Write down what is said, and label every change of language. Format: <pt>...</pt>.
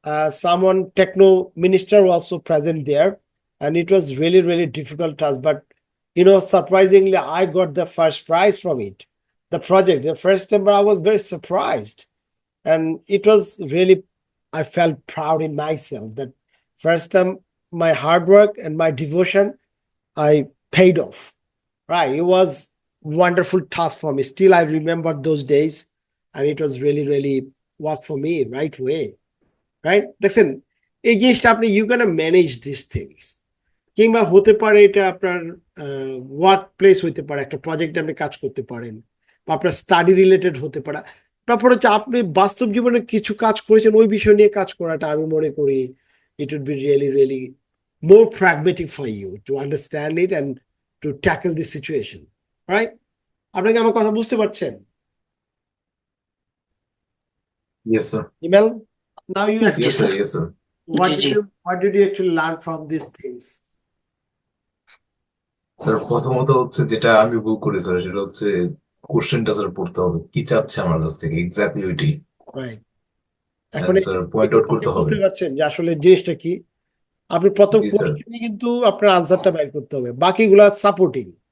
<en>someone techno minister was also present there, and it was really really difficult task, but surprisingly I got the first prize from it, the project, the first time. But I was very surprised, and it was really, I felt proud in myself that first time my hard work and my devotion, I paid off. Right. It was wonderful task for me. Still, I remember those days, and it was really, really worked for me right way. Right?</en> <bn>দেখছেন এই জিনিসটা আপনি</bn> <en>you can manage this things,</en> <bn>কিংবা হতে পারে এটা আপনার work place হতে পারে, একটা প্রজেক্টে আপনি কাজ করতে পারেন, বা আপনার স্টাডি রিলেটেড হতে পারে। তারপর হচ্ছে আপনি বাস্তব জীবনে কিছু কাজ করেছেন, ওই বিষয় নিয়ে কাজ করাটা আমি মনে করি</bn> <en>it would be really, really more pragmatic for you to understand it and to tackle this situation, right?</en> <bn>আপনাকে আমার কথা বুঝতে পারছেন?</bn> <en>Yes, sir. Email? Now you Yes, explain sir. Yes, sir.</en> <bn>G.</bn> <en>what did you actually learn from these things?</en> <bn>Sir প্রথমত হচ্ছে যেটা আমি ভুল করি স্যার, সেটা হচ্ছে কোশ্চেনটা স্যার পড়তে হবে, কি চাচ্ছে আমার কাছ থেকে এক্স্যাক্টলি ওইটাই</bn> <en>Right.</en> <bn>এখন স্যার পয়েন্ট আউট করতে হবে। বুঝতে পারছেন যে আসলে জিনিসটা কি? আপনি প্রথম জি স্যার। কোশ্চেনে কিন্তু আপনার আনসারটা বের করতে হবে, বাকিগুলা সাপোর্টিং।</bn>